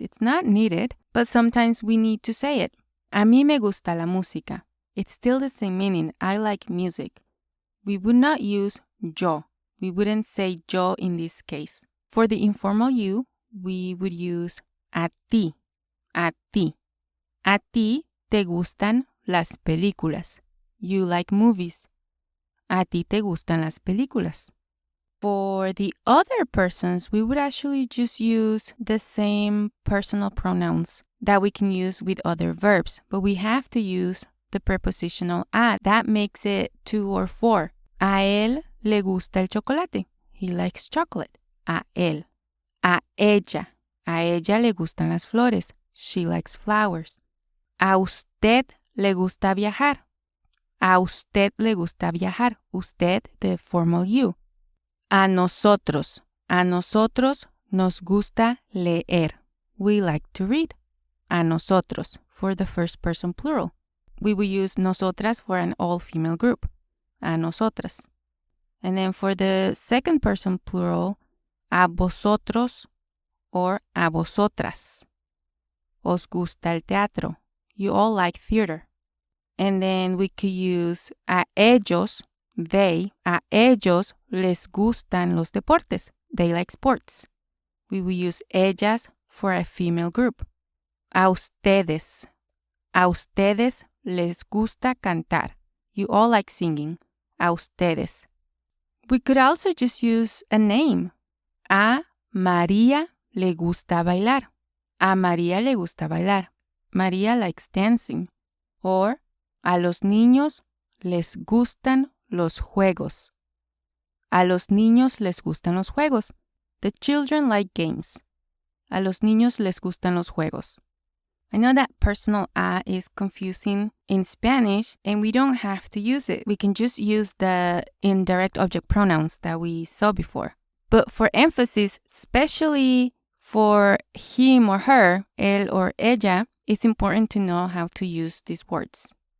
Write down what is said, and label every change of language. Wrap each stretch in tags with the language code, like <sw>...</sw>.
<en>It's not needed, but sometimes we need to say it.</en> <es>A mí me gusta la música.</es> <en>It's still the same meaning. I like music. We would not use yo. We wouldn't say yo in this case. For the informal you, we would use a ti.</en> <es>A ti. A ti te gustan las películas.</es> <en>You like movies.</en> <es>A ti te gustan las películas.</es> <en>For the other persons, we would actually just use the same personal pronouns that we can use with other verbs, but we have to use the prepositional a. That makes it 2 or 4.</en> <es>A él le gusta el chocolate.</es> <en>He likes chocolate.</en> <es>A él. A ella. A ella le gustan las flores.</es> <en>She likes flowers.</en> <es>A usted le gusta viajar. A usted le gusta viajar. Usted,</es> <en>the formal you.</en> <es>A nosotros. A nosotros nos gusta leer.</es> <en>We like to read.</en> <es>A nosotros,</es> <en>for the first person plural. We will use nosotras for an all-female group. A nosotras. And then for the second person plural, a vosotros or a vosotras.</en> <es>Os gusta el teatro.</es> <en>You all like theater. And then we could use a ellos, they.</en> <es>A ellos les gustan los deportes.</es> <en>They like sports. We will use ellas for a female group.</en> <es>A ustedes. A ustedes les gusta cantar.</es> <en>You all like singing.</en> <es>A ustedes.</es> <en>We could also just use a name.</en> <es>A María le gusta bailar. A María le gusta bailar.</es> <en>María likes dancing.</en> <es>Or, a los niños les gustan los juegos. A los niños les gustan los juegos.</es> <en>The children like games.</en> <es>A los niños les gustan los juegos.</es> <en>I know that personal a is confusing in Spanish, and we don't have to use it. We can just use the indirect object pronouns that we saw before. But for emphasis, especially for him or her, él or ella, it's important to know how to use these words.</en>